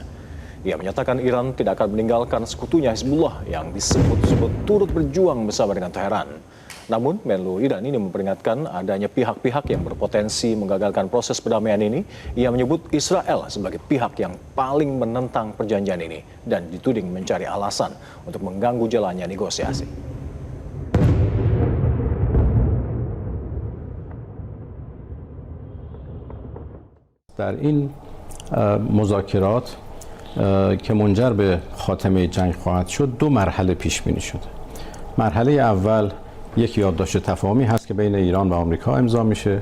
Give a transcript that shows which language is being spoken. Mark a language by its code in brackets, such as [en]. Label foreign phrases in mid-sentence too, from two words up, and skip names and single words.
[id] Ia menyatakan Iran tidak akan meninggalkan sekutunya Hizbullah yang disebut-sebut turut berjuang bersama dengan Teheran. Namun, Menlu Iran ini memperingatkan adanya pihak-pihak yang berpotensi menggagalkan proses perdamaian ini. Ia menyebut Israel sebagai pihak yang paling menentang perjanjian ini dan dituding mencari alasan untuk mengganggu jalannya negosiasi. [fa] در این مذاکرات که منجر به خاتمه جنگ خواهد شد 2 مرحله پیش بینی شده. مرحله اول یک یادداشت تفاهمی هست که بین ایران و آمریکا امضا میشه.